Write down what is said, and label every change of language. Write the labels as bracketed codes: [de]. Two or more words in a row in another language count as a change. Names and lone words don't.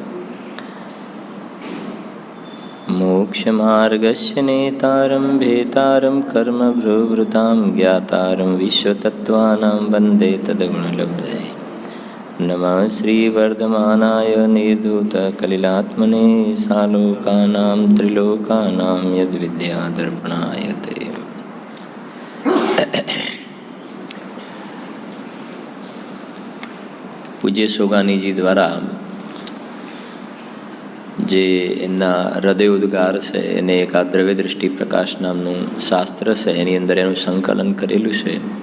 [sa] मोक्षमार्गस्य नेतारं भेतारं कर्मभ्रुवृतां ज्ञातारं विश्वतत्त्वानां वन्दे तद्गुणलब्धये नमः श्रीवर्धमानाय निर्धूतकलिलात्मने सालोकानां त्रिलोकानां यद्विद्यादर्पणाय ते। [gu] પૂજ્ય સોગાનીજી દ્વારા જે એમના હૃદયોદ્ગાર છે એને એક આ દ્રવ્ય દૃષ્ટિ પ્રકાશ નામનું શાસ્ત્ર છે એની અંદર એનું સંકલન કરેલું છે.